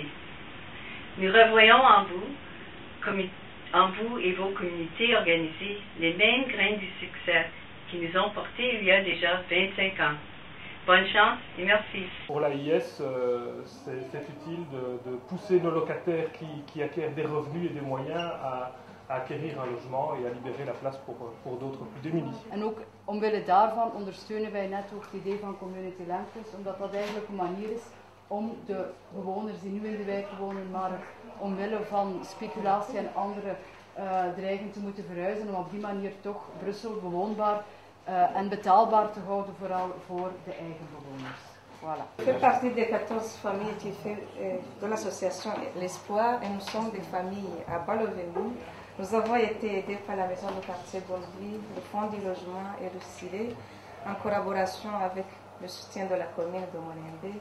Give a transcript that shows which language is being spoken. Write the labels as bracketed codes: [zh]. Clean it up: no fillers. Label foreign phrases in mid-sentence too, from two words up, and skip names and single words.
[fr] Nous revoyons en vous et vos communautés organisées les mêmes graines du succès qui nous ont portés il y a déjà 25 ans. Bonne chance et merci. Pour l'AIS, c'est utile de pousser nos locataires qui acquièrent des revenus et des moyens à acquérir un logement et à libérer la place pour d'autres plus démunis. [nl] En ook omwille daarvan ondersteunen wij net ook het idee van Community Land Trust, omdat dat eigenlijk een manier is om de bewoners die nu in de wijk wonen, maar omwille van speculatie en andere dreiging te moeten verhuizen, om op die manier toch Brussel bewoonbaar en betaalbaar te houden, vooral voor de eigen bewoners. [fr] Voilà. Je fais partie des 14 familles de l'association L'Espoir et nous sommes des familles à Bas-le-Venu. Nous avons été aidés par la maison de quartier Bonneville, le fonds du logement et le CIRE, en collaboration avec le soutien de la commune de Molenbeek.